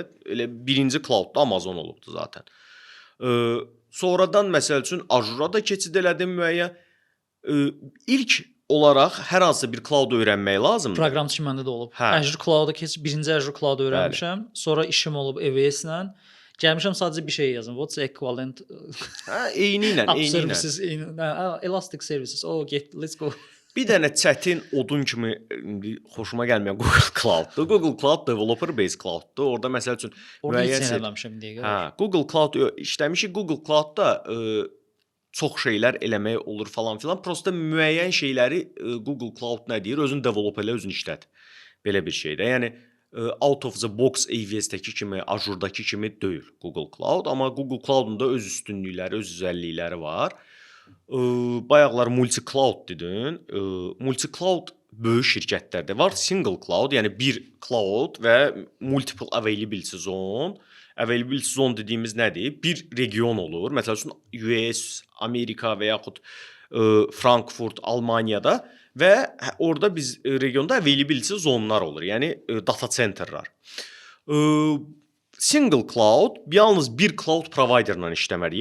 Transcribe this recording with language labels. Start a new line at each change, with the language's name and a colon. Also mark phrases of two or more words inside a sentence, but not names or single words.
Azerbaijani: Elə birinci cloud-da Amazon olubdu zaten. Sonradan məsəl üçün Azure-a da keçid elədim müəyyən. İlk olaraq hər hansı bir cloud öyrənmək lazımdır. Proqramçı məndə də olub. Azure Cloud-a keçib birinci Azure Cloud öyrənmişəm. Sonra işim olub AWS-lə. Gəlmişəm sadəcə bir şey yazım.
English: What's equivalent?
Azerbaijani: Hə, eyni ilə.
English: Services, Elastic Services. Oh, let's go.
Azerbaijani: Bir dənə çətin odun kimi xoşuma gəlməyən Google Cloud-dur. Google Cloud
English: developer based
Azerbaijani: cloud-dur. Orada məsəl üçün müəyyən eləmişəm deyə. Hə, Google Cloud işləmişik. Google Cloud-da çox şeylər eləmək olur falan filan. Prosta müəyyən şeyləri Google Cloud nə deyir? Özün develop elə, özün işlət. Belə bir şeydə. Yəni
English: out of the box
Azerbaijani: AWS-dəki kimi, Azure-dakı kimi deyil Google Cloud, amma Google Cloud-un da öz üstünlükləri, öz özəllikləri var. Bayaqlar multi-cloud dedin. Multi-cloud böyük şirkətlərdə var.
English: Single cloud,
Azerbaijani: yəni bir cloud və
English: multiple availability zone. Availability zone
Azerbaijani: dediyimiz nədir? Bir region olur. Məsəl üçün US, Amerika və yaxud Frankfurt, Almaniyada və orada biz regionda
English: availability zonlar
Azerbaijani: olur. Yəni
English: data centerlar. Single cloud
Azerbaijani: yalnız bir cloud providerla işləməli.